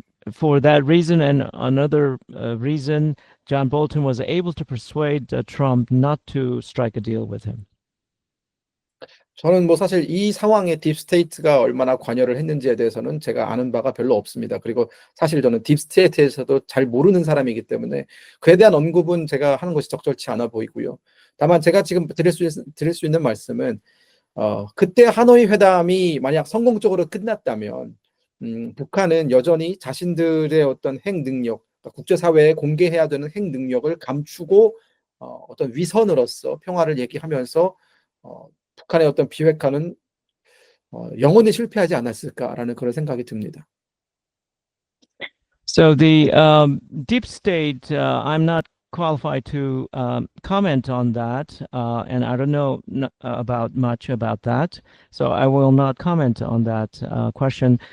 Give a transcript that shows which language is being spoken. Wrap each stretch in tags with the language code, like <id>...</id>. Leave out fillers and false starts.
<en>for that reason and another reason, John Bolton was able to persuade Trump not to strike a deal with him.</en> <ko>저는 뭐 사실 이 상황에 딥스테이트가 얼마나 관여를 했는지에 대해서는 제가 아는 바가 별로 없습니다. 그리고 사실 저는 딥스테이트에서도 잘 모르는 사람이기 때문에 그에 대한 언급은 제가 하는 것이 적절치 않아 보이고요. 다만 제가 지금 드릴 수 있는 말씀은 그때 하노이 회담이 만약 성공적으로 끝났다면 북한은 여전히 자신들의 어떤 핵 능력, 국제사회에 공개해야 되는 핵 능력을 감추고 어떤 위선으로서 평화를 얘기하면서 북한의 어떤 비핵화는 영원히 실패하지 않았을까라는 그런 생각이 듭니다.</ko> <en>So the deep state, I'm not qualified to comment on that, and I don't know about much about that, so I will not comment on that question.</en>